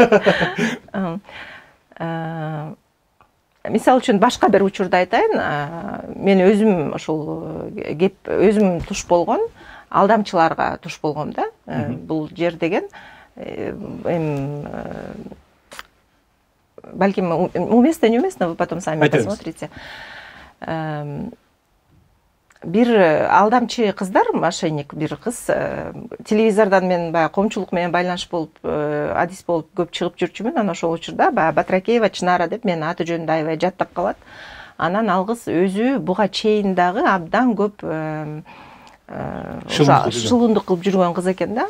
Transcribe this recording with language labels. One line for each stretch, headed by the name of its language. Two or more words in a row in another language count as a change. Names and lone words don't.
Kyrgyz: Мисалы үчүн башка бир учурда айтайын, мен өзүм ошол өзүм туш болгон, алдамчыларга туш болгом да. Бул жер деген балким
Russian: уместно, не уместно, вы потом сами посмотрите.
Kyrgyz: Бир алдамчы кыздар, мошенник бир кыз, телевизордон мен баягы коомчулук менен байланыш болуп, адис болуп көп чыгып жүрчүмүн. Анан ошол учурда баягы Батракеева Чынара деп мен аты жөнүндө аябай жаттап калат. Анан ал кыз өзү буга чейин дагы абдан көп шылундук кылып жүргөн кыз экен да.